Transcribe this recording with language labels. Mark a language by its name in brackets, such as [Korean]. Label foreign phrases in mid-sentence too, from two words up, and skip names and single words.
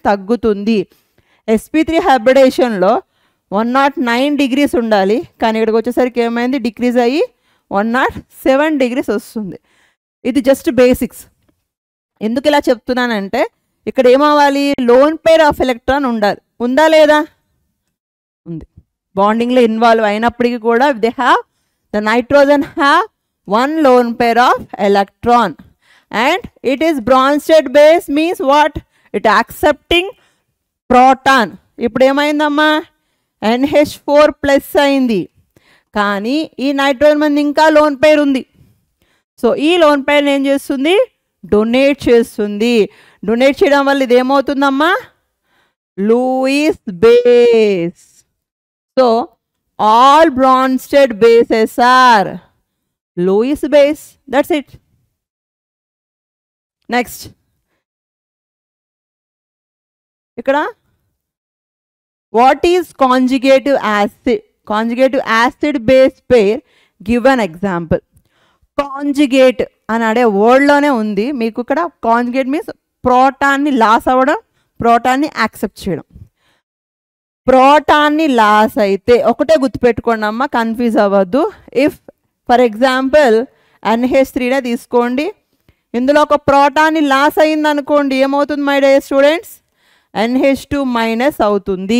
[Telugu] తగ్గుతుంది. sp3 హైబ్రిడేషన్లో 109 degrees ఉండాలి, కానీ ఇక్కడికి వచ్చేసరికి ఏమైంది? డిక్రీజ్ అయ్యి 107 degrees వస్తుంది. ఇది [English] just basics. [Telugu] ఎందుకు ఇలా చెప్తున్నానంటే ఇక్కడ ఏమవ్వాలి? [English] lone pair of electron [Telugu] ఉండాలి. ఉందా లేదా? ఉంది. బాండింగ్లో ఇన్వాల్వ్ అయినప్పటికీ కూడా [English] they have, the nitrogen have 1 lone pair of electron and it is Bronsted base means what? It accepting proton. [Telugu] ఇప్పుడు ఏమైందమ్మా? NH4+ అయింది, కానీ ఈ నైట్రోజన్ మంది ఇంకా [English] lone pair [Telugu] ఉంది. సో ఈ [English] lone pair [Telugu] ఏం చేస్తుంది? డొనేట్ చేస్తుంది. డొనేట్ చేయడం వల్ల ఇది ఏమవుతుందమ్మా? [English] Lewis base. so all Bronsted bases are Lewis base. That's it. Next. ikkada what is conjugative acid? Conjugative acid base pair. Give an example. [Telugu] Conjugate anade word lone undi. మీకు ఇక్కడ [English] conjugate means [Telugu] proton ni loss avadam, proton ni accept cheyadam. ప్రోటాన్ని లాస్ అయితే ఒకటే గుర్తుపెట్టుకోండి అమ్మ, కన్ఫ్యూజ్ అవ్వద్దు. [English] if for example [Telugu] NH3నే తీసుకోండి, ఇందులో ఒక ప్రోటాన్ని లాస్ అయింది అనుకోండి, ఏమవుతుంది [English] my dear students? [Telugu] NH2 మైనస్ అవుతుంది.